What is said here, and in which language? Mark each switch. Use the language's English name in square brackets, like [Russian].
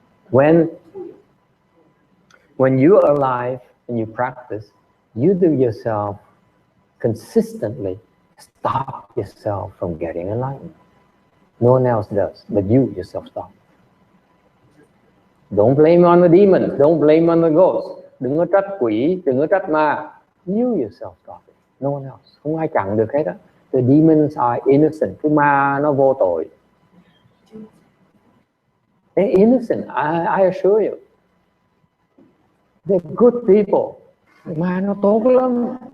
[English] When you are alive and you practice, you do yourself consistently stop yourself from getting enlightened. No one else does, but you yourself stop. Don't blame on the demons, don't blame on the ghosts. [Vietnamese] Đừng có trách quỷ, đừng có trách ma. [English] You yourself stop it. No one else. [Vietnamese] Không ai chặn được hết á. [English] The demons are innocent. [Vietnamese] Cái ma nó vô tội. [English] They're innocent, I assure you. They're good people. [Vietnamese] Mà nó tốt lắm.